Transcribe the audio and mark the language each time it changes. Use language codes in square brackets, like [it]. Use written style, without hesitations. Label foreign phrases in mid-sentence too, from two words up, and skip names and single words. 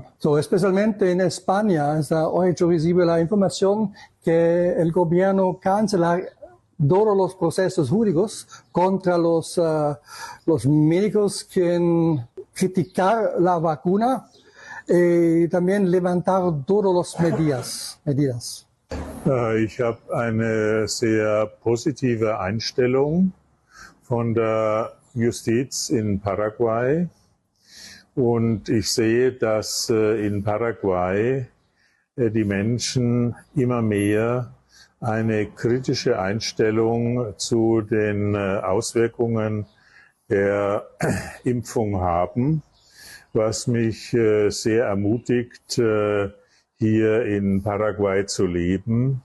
[es] Especialmente en España, hoy yo recibo la información que el gobierno cancela todos los procesos jurídicos contra los médicos que criticar la vacuna y también levantar todas las medidas. [de] Ich habe eine sehr positive Einstellung von der Justiz in Paraguay und ich sehe, dass in Paraguay die Menschen immer mehr eine kritische Einstellung zu den Auswirkungen der Impfung haben, was mich sehr ermutigt, hier in Paraguay zu leben.